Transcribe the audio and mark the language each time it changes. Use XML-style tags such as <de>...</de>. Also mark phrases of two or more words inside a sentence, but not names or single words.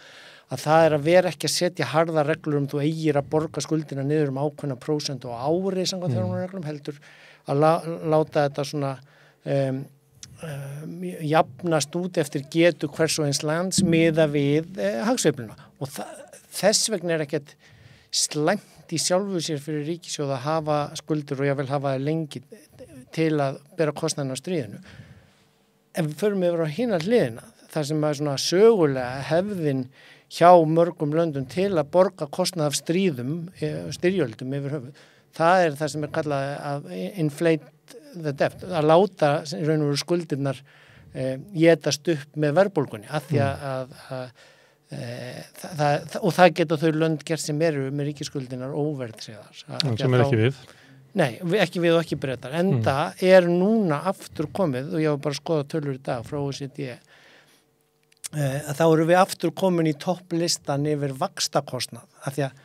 <is>Að það að vera ekki að setja harða reglur þú eigir að borga skuldina niður ákveðna prósent og ári samkvæmt fjármálareglum heldur að láta þetta svona jafnast út eftir getu hvers og eins lands miða við hagsveifluna og þess vegna ekkert slæmt í sjálfu sér fyrir ríkissjóð að hafa skuldur og ég vil hafa það lengi til að bera kostnaðinn á stríðinu. Ef við förum yfir á hina hliðina þar sem að svona sögulega hefðin hjá mörgum löndum til að borga kostnað af styrjöldum yfir höfuð. Það það sem kallað að</is> <en>inflate the debt,</en> <is>að láta í raun og veru skuldirnar étast upp með verðbólgunni af því og það geta þau lönd gert sem eru með ríkisskuldinar óverðtryggðar. Sem ekki við? Nei, ekki við og ekki Bretar. Enda núna aftur komið og ég var bara að skoða tölur í dag frá OECD að þá eru við aftur komin í topplistan yfir vaxtakostnað af því að</is>